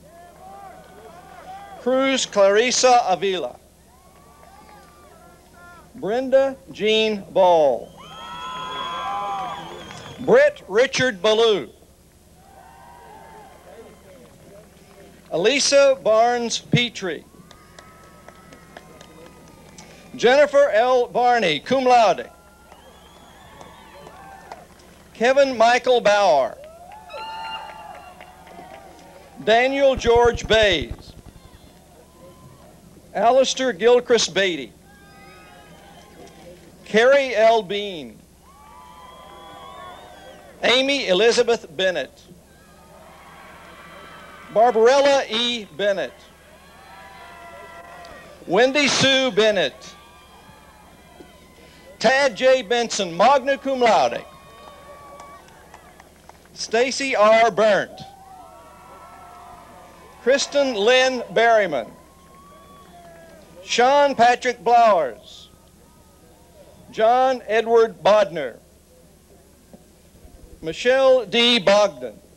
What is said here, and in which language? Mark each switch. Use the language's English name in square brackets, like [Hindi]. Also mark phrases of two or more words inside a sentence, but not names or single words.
[English] Cruz Clarissa Avila, Brenda Jean Ball, Brett Richard Ballou, Elisa Barnes Petrie. Jennifer L. Barney, [Latin] cum laude. [English] Kevin Michael Bauer. Daniel George Bays. Alistair Gilchrist Beatty. Carrie L. Bean. Amy Elizabeth Bennett. Barbarella E. Bennett. Wendy Sue Bennett. Tad J. Benson, [Latin] magna cum laude. [English] Stacy R. Burnt. Kristen Lynn Berryman. Sean Patrick Blowers. John Edward Bodner. Michelle D. Bogdan.